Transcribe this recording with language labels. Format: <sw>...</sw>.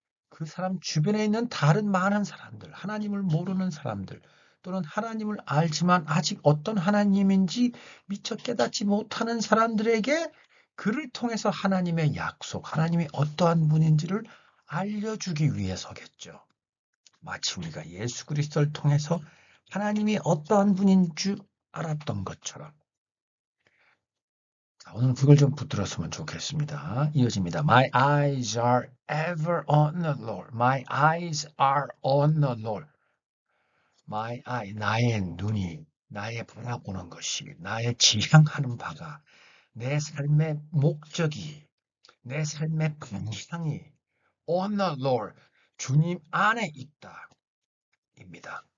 <ko>그 사람 주변에 있는 다른 많은 사람들, 하나님을 모르는 사람들, 또는 하나님을 알지만 아직 어떤 하나님인지 미처 깨닫지 못하는 사람들에게 그를 통해서 하나님의 약속, 하나님이 어떠한 분인지를 알려주기 위해서겠죠. 마치 우리가 예수 그리스도를 통해서 하나님이 어떠한 분인 줄 알았던 것처럼. 자, 오늘 그걸 좀 붙들었으면 좋겠습니다. 이어집니다.</ko> <en>My eyes are ever on the Lord. My eyes are on the Lord. My eye,</en> <ko>나의 눈이, 나의 바라보는 것이, 나의 지향하는 바가, 내 삶의 목적이, 내 삶의 방향이</ko> <en>on the Lord,</en> <ko>주님 안에 있다. 입니다.</ko>